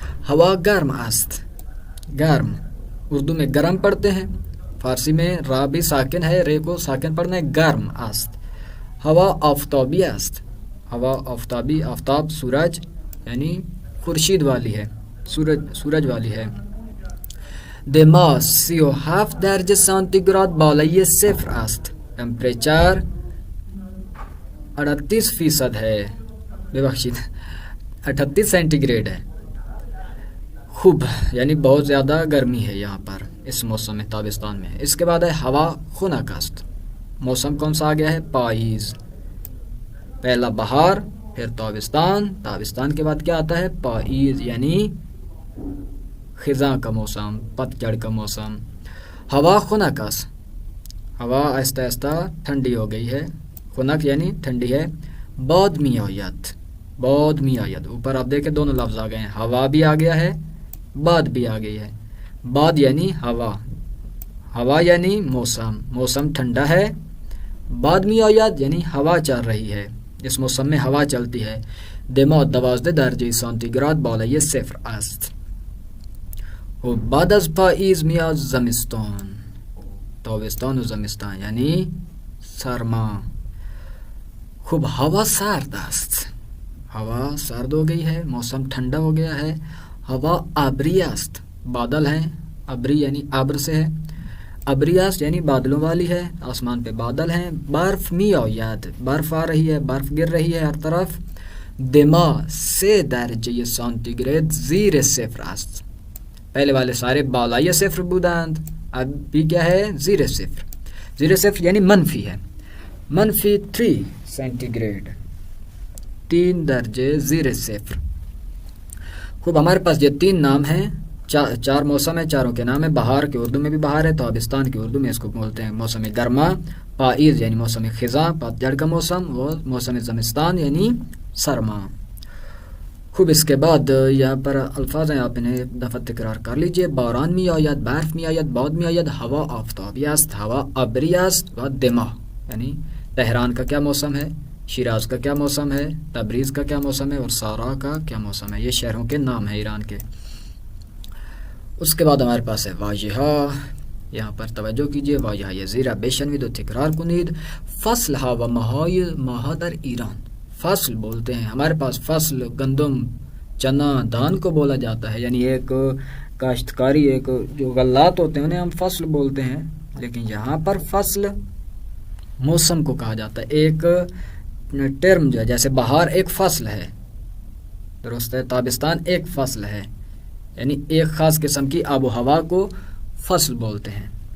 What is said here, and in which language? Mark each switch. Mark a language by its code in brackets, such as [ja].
[fa] ہوا گرم است. [ur] گرم اردو میں گرم پڑھتے ہیں، فارسی میں را بھی ساکن ہے، رے کو ساکن پڑھنا ہے. [fa] گرم است. ہوا آفتابی است. [ur] ہوا آفتابی، آفتاب سورج یعنی خورشید والی ہے، سورج والی ہے. [fa] دما 37 درجه سانتیگراد بالای صفر است. [ur] ٹمپریچر 38% ہے، ببخشید 38 سینٹی گریڈ ہے. خوب یعنی بہت زیادہ گرمی ہے یہاں پر اس موسم میں، تابستان میں. اس کے بعد ہے [fa] ہوا خنک است. [ur] موسم کون سا آ گیا ہے؟ پائیز. پہلا بہار، پھر تابستان، تابستان کے بعد کیا آتا ہے؟ پائیز یعنی خزاں کا موسم، پتجھڑ کا موسم. [fa] ہوا خنک است. [ur] ہوا آہستہ آہستہ ٹھنڈی ہو گئی ہے. خنک یعنی ٹھنڈی ہے. [fa] باد می آید. باد می آید، [ur] اوپر آپ دیکھیں دونوں لفظ آ گئے ہیں، ہوا بھی آ گیا ہے، باد بھی آ گئی ہے. باد یعنی ہوا، ہوا یعنی موسم، موسم ٹھنڈا ہے. [fa] باد می آید [ur] یعنی ہوا چل رہی ہے، اس موسم میں ہوا چلتی ہے. [fa] دما 12 درجه سانتیگراد بالای صفر است. و بعد از پاییز میاد زمستان. [ur] تابستان و زمستان یعنی سرما. خوب [fa] ہوا سرد است، [ur] ہوا سرد ہو گئی ہے، موسم ٹھنڈا ہو گیا ہے. [fa] ہوا ابری است، [ur] بادل ہیں، ابری یعنی ابر سے ہے، [fa] ابری است [ur] یعنی بادلوں والی ہے، آسمان پہ بادل ہیں. [fa] برف می آید، [ur] برف آ رہی ہے، برف گر رہی ہے ہر طرف. [fa] دما 3 درجه سانتیگراد زیر صفر است. [ur] پہلے والے سارے [fa] بالای صفر بودند، [ur] اب بھی کیا ہے؟ زیر صفر. زیر صفر یعنی منفی ہے. منفی 3 سینٹیگریڈ، 3 درجے زیر صفر. خوب ہمارے پاس یہ 3 نام ہیں، 4 موسم ہیں، چاروں کے نام ہیں. بہار کے اردو میں بھی بہار ہے، تابستان کے اردو میں اس کو بولتے ہیں موسم گرما. پائیز یعنی موسم خزاں، پتجھڑ کا موسم، اور موسم زمستان یعنی سرما. خوب اس کے بعد یہاں پر الفاظ ہیں، آپ انہیں دفعہ تکرار کر لیجئے. [fa] باران می آید، برف می آید، باد می آید، ہوا آفتابی است، ہوا ابری است. [ur] و دما یعنی تہران کا کیا موسم ہے، شیراز کا کیا موسم ہے، تبریز کا کیا موسم ہے، اور سارا کا کیا موسم ہے. یہ شہروں کے نام ہیں ایران کے. اس کے بعد ہمارے پاس ہے واجہہ. یہاں پر توجہ کیجئے، واجہہ یزیرہ [fa] بشنوید و تکرار کنید. فصل ها و ماهای ماها در ایران. [ur] فصل بولتے ہیں ہمارے پاس، فصل گندم، چنا، دان کو بولا جاتا ہے، یعنی ایک کاشتکاری، ایک جو غلات ہوتے ہیں انہیں ہم فصل بولتے ہیں. لیکن یہاں پر فصل موسم کو کہا جاتا ہے. ایک ٹرم جو ہے، جیسے بہار ایک فصل ہے، درست ہے، تابستان ایک فصل ہے، یعنی ایک خاص قسم کی آب و ہوا کو فصل بولتے ہیں.